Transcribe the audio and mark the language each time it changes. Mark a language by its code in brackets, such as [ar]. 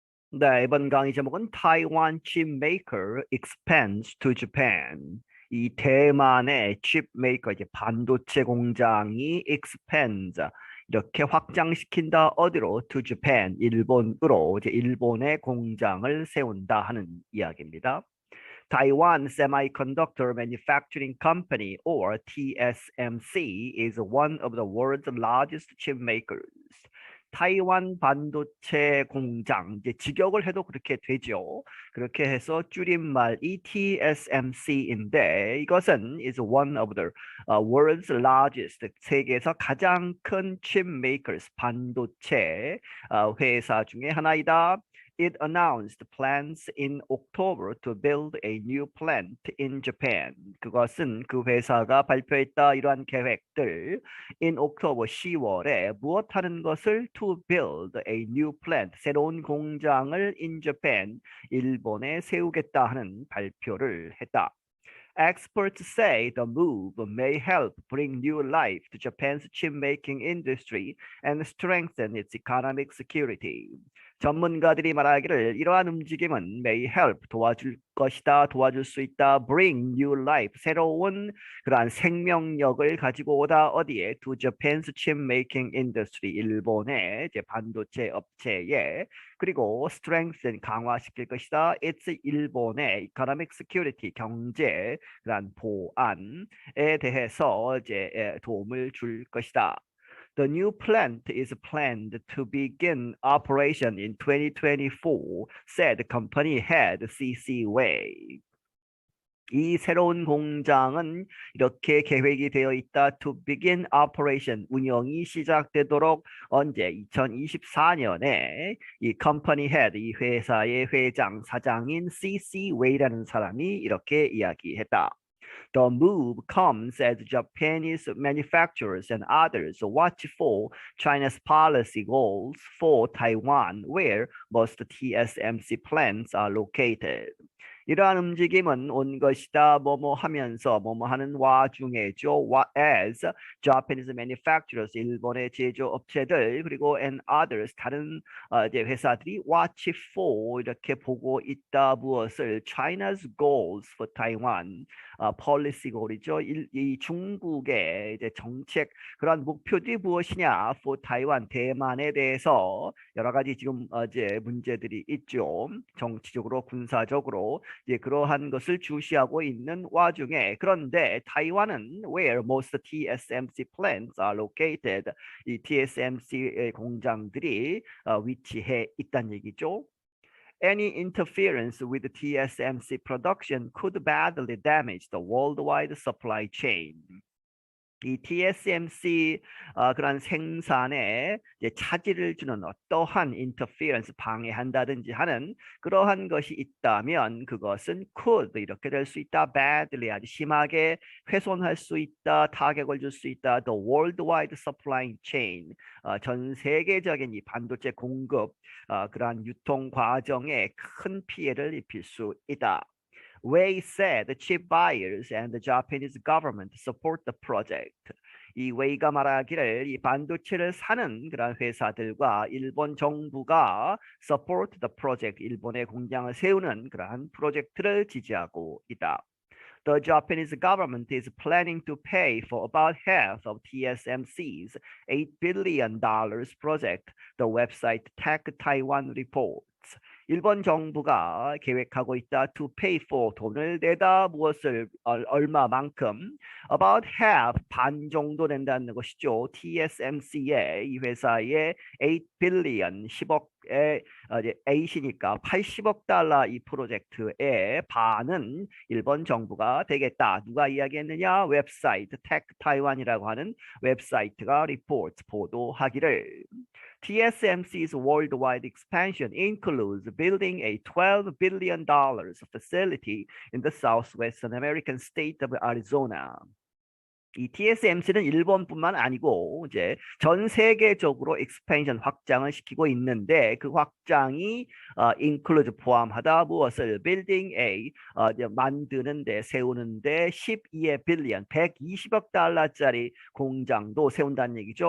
[ko] 네, 이번 강의 제목은 [en] Taiwan chip maker expands to Japan. [ko] 이 대만의 칩 메이커, 이제 반도체 공장이 expands, 이렇게 확장시킨다. 어디로? [en] To Japan, [ko] 일본으로, 이제 일본의 공장을 세운다 하는 이야기입니다. [en] Taiwan Semiconductor Manufacturing Company, or TSMC, is one of the world's largest chip makers. [ko] 타이완 반도체 공장, 이제 직역을 해도 그렇게 되죠. 그렇게 해서 줄임말이 TSMC인데, 이것은 [en] is one of the world's largest, [ko] 세계에서 가장 큰 [en] chip makers, [ko] 반도체 회사 중에 하나이다. [en] It announced plans in October to build a new plant in Japan. [ko] 그것은 그 회사가 발표했다. 이러한 계획들 [en] in October [ko] 10월에 무엇하는 것을 [en] to build a new plant, [ko] 새로운 공장을 [en] in Japan, [ko] 일본에 세우겠다 하는 발표를 했다. [en] Experts say the move may help bring new life to Japan's chip-making industry and strengthen its economic security. [ko] 전문가들이 말하기를 이러한 움직임은 [en] may help [ko] 도와줄 것이다, 도와줄 수 있다, [en] bring new life [ko] 새로운 그러한 생명력을 가지고 오다. 어디에? [en] To Japan's chip-making industry [ko] 일본의 이제 반도체 업체에. 그리고 strengthen 강화시킬 것이다. It's 일본의 [en] economic security [ko] 경제 그런 보안에 대해서 이제 도움을 줄 것이다. [en] The new plant is planned to begin operation in 2024, said company head CC Wei. [ko] 이 새로운 공장은 이렇게 계획이 되어 있다. [en] To begin operation, [ko] 운영이 시작되도록 언제? 2024년에 이 company head, 이 회사의 회장, 사장인 CC 웨이라는 사람이 이렇게 이야기했다. [en] The move comes as Japanese manufacturers and others watch for China's policy goals for Taiwan, where most TSMC plants are located. [ko] 이러한 움직임은 온 것이다. 뭐뭐 하면서 뭐뭐 하는 와중에죠. [en] As Japanese manufacturers, [ko] 일본의 제조업체들, 그리고 [en] and others, [ko] 다른 이제 회사들이 [en] watch for, [ko] 이렇게 보고 있다. 무엇을? [en] China's goals for Taiwan. policy goal이죠. [ko] 이 중국의 이제 정책, 그런 목표들이 무엇이냐? [en] for Taiwan, [ko] 대만에 대해서 여러 가지 지금 이제 문제들이 있죠. 정치적으로, 군사적으로. 예, 그러한 것을 주시하고 있는 와중에, 그런데 타이완은 [en] where most TSMC plants are located, [ko] 이 TSMC 공장들이 위치해 있다는 얘기죠. [en] Any interference with TSMC production could badly damage the worldwide supply chain. [ko] 이 TSMC 그런 생산에 이제 차질을 주는 어떠한 interference, 방해한다든지 하는 그러한 것이 있다면 그것은 could, 이렇게 될 수 있다. badly, 아주 심하게 훼손할 수 있다. 타격을 줄 수 있다. [en] The worldwide supply chain, [ko] 전 세계적인 이 반도체 공급 그러한 유통 과정에 큰 피해를 입힐 수 있다. [en] Wei said the chip buyers and the Japanese government support the project. [ko] 이 웨이가 말하기를 이 반도체를 사는 그런 회사들과 일본 정부가 [en] support the project, [ko] 일본의 공장을 세우는 그러한 프로젝트를 지지하고 있다. [en] The Japanese government is planning to pay for about half of TSMC's $8 billion project, the website Tech Taiwan reports. [ko] 일본 정부가 계획하고 있다. [en] To pay for, [ko] 돈을 내다. 무엇을? 얼마만큼? [en] About half, [ko] 반 정도 된다는 것이죠. TSMC의, 이 회사의 [en] 8 billion, [ko] 10억의 이제 8이니까 80억 달러 이 프로젝트의 반은 일본 정부가 되겠다. 누가 이야기했느냐? 웹사이트 Tech Taiwan이라고 하는 웹사이트가 리포트, 보도하기를. [en] TSMC's worldwide expansion includes building a $12 billion facility in the southwestern American state of Arizona. [ko] 이 TSMC는 일본뿐만 아니고 이제 전 세계적으로 익스펜션 확장을 시키고 있는데 그 확장이 include 포함하다 무엇을 [en] building a [ko] 이제 만드는데 세우는데 12의 빌리언 120억 달러짜리 공장도 세운다는 얘기죠.